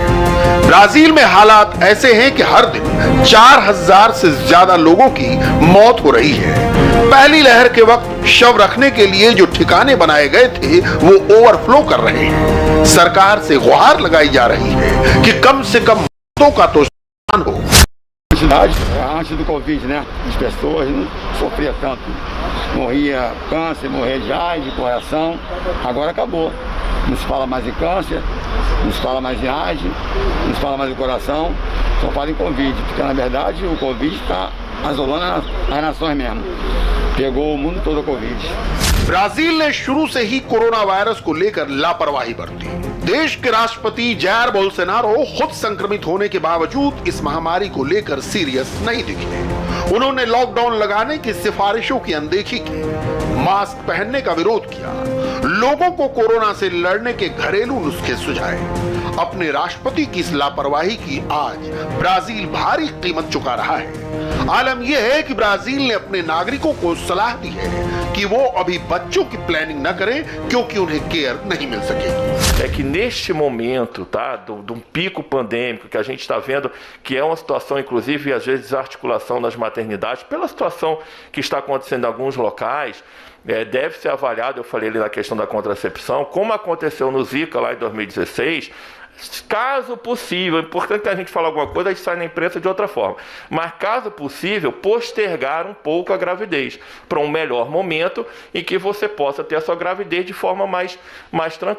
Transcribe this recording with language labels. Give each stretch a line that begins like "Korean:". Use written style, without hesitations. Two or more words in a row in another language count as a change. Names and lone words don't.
Hindi: ब्राजील में हालात ऐसे हैं कि हर दिन 4000 से ज्यादा लोगों की मौत हो रही है। पहली लहर के वक्त शव रखने के लिए जो ठिकाने बनाए गए थे वो ओवरफ्लो कर रहे हैं। सरकार से गुहार लगाई जा रही है कि कम से कम मौतों का तो स्थान हो।
Portuguese: Antes do Covid, né? As pessoas não sofriam tanto. Morria câncer, morria de AIDS, de coração. Agora acabou. Não se fala mais em câncer, não se fala mais em AIDS, não se fala mais em coração, só fala em Covid. Porque na verdade o Covid está isolando as nações mesmo. Pegou o mundo todo a Covid.
Hindi: ब्राजील ने शुरू से ही कोरोना वायरस को लेकर लापरवाही बरती। देश के राष्ट्रपति जायर बोल्सोनारो खुद संक्रमित होने के बावजूद इस महामारी को लेकर सीरियस नहीं दिखे। उन्होंने लॉकडाउन लगाने की सिफारिशों की अनदेखी की, मास्क पहनने का विरोध किया, लोगों को कोरोना से लड़ने के घरेलू नुस्खे सुझाए। अपने राष्ट्रपति की इस लापरवाही की आज ब्राजील भारी कीमत चुका रहा है। आलम यह है कि ब्राजील ने अपने नागरिकों को सलाह दी है कि वो अभी बच्चों की प्लानिंग न करें क्योंकि उन्हें केयर नहीं मिल सकेगी।
Portuguese: É que neste momento, tá, de um pico pandêmico que a gente está vendo, que é uma situação, inclusive, às vezes, desarticulação das maternidades, pela situação que está acontecendo em alguns locais, deve ser avaliado, eu falei ali na questão da contracepção, como aconteceu no Zika lá em 2016, caso possível, é importante que a gente fale alguma coisa, a gente sai na imprensa de outra forma, mas caso possível, postergar um pouco a gravidez para um melhor momento em que você possa ter a sua gravidez de forma mais tranquila.